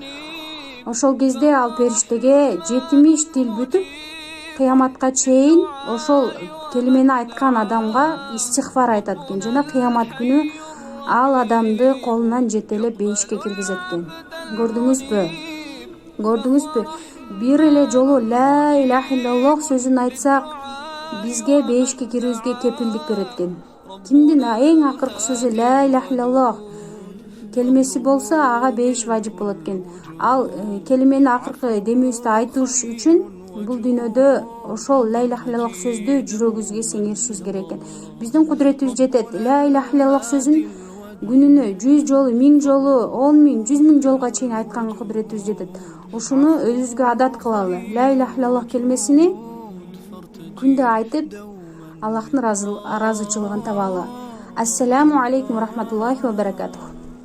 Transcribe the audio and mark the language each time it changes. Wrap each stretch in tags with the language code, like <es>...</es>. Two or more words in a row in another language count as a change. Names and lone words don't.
<ky>Ошол кезде ал периштеге 70 тил бүтүп, кыяматка чейин ошол келмени айткан адамга истихфар айтат экен. Жана кыямат күнү ал адамды колунан жетелеп бейишке киргизет экен. Көрдүңүзбү? Бир эле жолу</ky> <ar>لا إله إلا الله</ar> <ky>сөзүн айтсак, бизге бейишке кирүүбүзгө кепилдик берет экен. Кимдин эң акыркы сөзү</ky> <ar>لا إله إلا الله</ar> <ky>келмеси болсо, ага бейиш важип болот экен. Ал келмени акыркы демибизди айтыш үчүн бул дүйнөдө ошол</ky> <ar>لا إله إلا الله</ar> <ky>сөздү жүрөгүбүзгө сиңиришибиз керек экен. Биздин кудуретибиз жетет.</ky> <ar>لا إله إلا الله</ar> <ky>сөзүн күнүнө 100 жолу, 1000 жолу, 10 000, 100 000 жолго чейин айтканга кудуретибиз жетет. Ушуну өзүбүзгө адат кылалы.</ky> <ar>لا إله إلا الله</ar> <ky>келмесини күндө айтып, Аллахтын ыраазычылыгын табалы.</ky> <ar>السلام عليكم رحمة الله وبركاته.</ar>